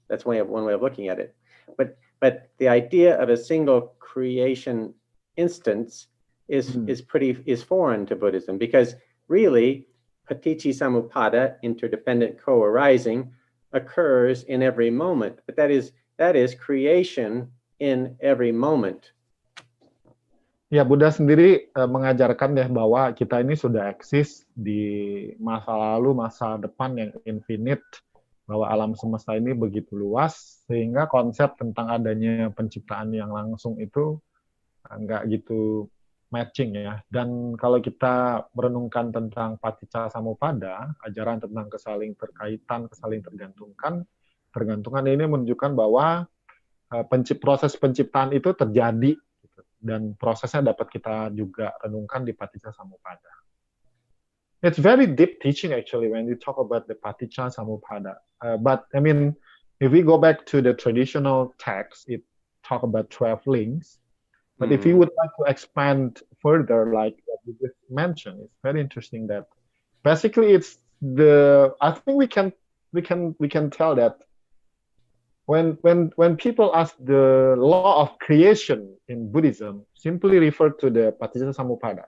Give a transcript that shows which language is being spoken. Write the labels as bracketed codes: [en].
[en] That's one way of looking at it. But the idea of a single creation instance is foreign to Buddhism, because really paticca-samuppada, interdependent co-arising, occurs in every moment. But that is creation in every moment. [id] Ya, Buddha sendiri mengajarkan ya bahwa kita ini sudah eksis di masa lalu, masa depan yang infinite, bahwa alam semesta ini begitu luas, sehingga konsep tentang adanya penciptaan yang langsung itu nggak gitu matching ya. Dan kalau kita merenungkan tentang paticca samuppada, ajaran tentang kesaling terkaitan, kesaling tergantungan ini menunjukkan bahwa proses penciptaan itu terjadi, dan prosesnya dapat kita juga renungkan di paticca samuppada. [en] It's very deep teaching actually when you talk about the paticca samuppada. But I mean, if we go back to the traditional text, it talk about 12 links. But if you would like to expand further, like what you just mentioned, it's very interesting that basically it's I think we can tell that when people ask the law of creation in Buddhism, simply refer to the paticca samuppada.